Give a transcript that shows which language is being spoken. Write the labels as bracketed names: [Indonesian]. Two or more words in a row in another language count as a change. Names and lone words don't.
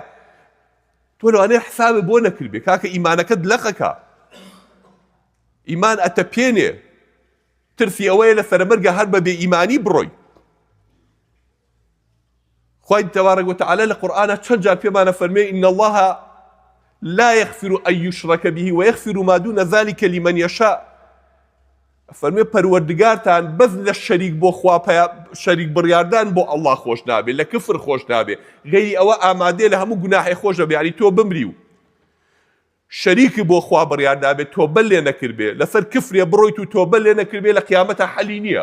[Central Kurdish] تۆ لەوانەیە حسابێ بۆ نەکردبێ کاکە ئیمانەکەت لەقەکە. ئیمان ئەتەپێنێ، ترسی ئەوەیە لە سەرمەرگە هەر بە بێ ئیمانی بڕۆی. خوای تەبارەک وتەعالە لە قورئانە چەند جار پێمانە فەرمێ [Arabic] ئین الله لا يغفر أن يشرك به ويغفر ما دون ذلك لمن يشاء. [Central Kurdish] فەرمێ پەروەردگارتان بەس لە شەریک بۆ خوا شەریک بڕیاردان بۆ ئەڵڵا خۆش نابێ، لە کفر خۆش نابێ، غەیری ئەوە ئامادێ لە هەموو گوناحی خۆش دەبێ. یعنی تۆ بمری و شەریکی بۆ خوا بڕیار دابێت، تۆبە لێ نەکردبێ، لەسەر کفرێ بڕۆیت و تۆبە لێ نەکردبێ، لە قیامەتە حەلی نییە.